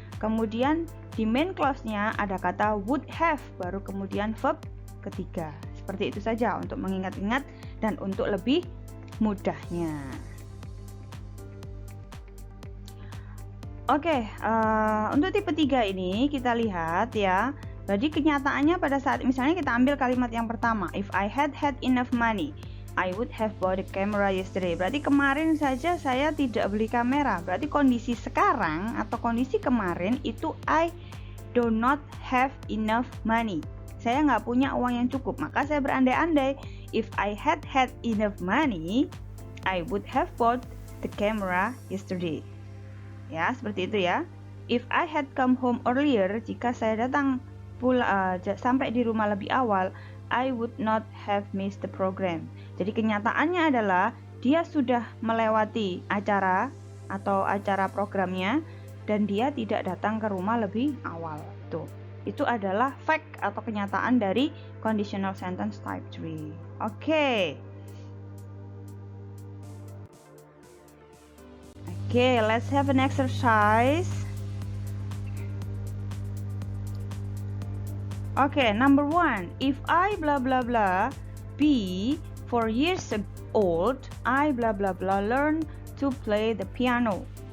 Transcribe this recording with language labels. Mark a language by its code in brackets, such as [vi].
[id] Kemudian di main clause-nya ada kata would have, baru kemudian verb ketiga. Seperti itu saja untuk mengingat-ingat dan untuk lebih mudahnya. Oke, untuk tipe 3 ini kita lihat ya. Jadi kenyataannya pada saat misalnya kita ambil kalimat yang pertama, [en] if I had had enough money, I would have bought a camera yesterday. [id] Berarti kemarin saja saya tidak beli kamera. Berarti kondisi sekarang atau kondisi kemarin itu [en] I do not have enough money. [id] Saya nggak punya uang yang cukup. Maka saya berandai-andai, [en] if I had had enough money, I would have bought the camera yesterday. [id] Ya, seperti itu ya. [en] If I had come home earlier, [id] jika saya datang sampai di rumah lebih awal, [en] I would not have missed the program. [id] Jadi kenyataannya adalah dia sudah melewati acara atau acara programnya dan dia tidak datang ke rumah lebih awal. Itu adalah fact atau kenyataan dari conditional sentence type 3. [en] Oke, let's have an exercise. Okay, number 1. If I blah blah blah be 4 years old, I blah blah blah learn to play the piano.